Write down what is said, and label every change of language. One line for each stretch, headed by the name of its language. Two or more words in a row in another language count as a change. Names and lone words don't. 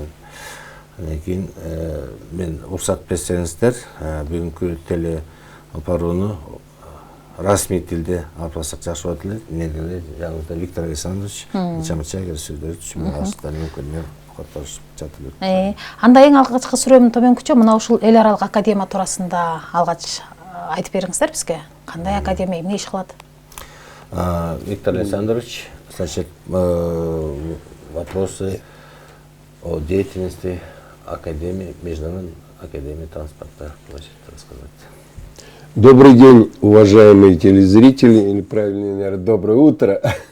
Kyrgyz: Андан кийин мен уруксат берсеңиздер, бүгүнкү теле алпарууну расмий тилде алып барсак жакшы болот эле. Негизи жаныбызда Виктор Александрович мынча сөздөр түшүнүктөр мүмкүн которушуп жатып. Анда эң алгачкы сурооmun төмөнкүчө мына ушул Эл аралык академия туурасында алгач айтып бериңиздер бизге. Кандай академия, эмне иш кылат?
Russian: Виктор Александрович, значит, вопросы о деятельности Академии, Международной академии транспорта, рассказать. Добрый день, уважаемые телезрители, или правильнее, наверное, доброе утро.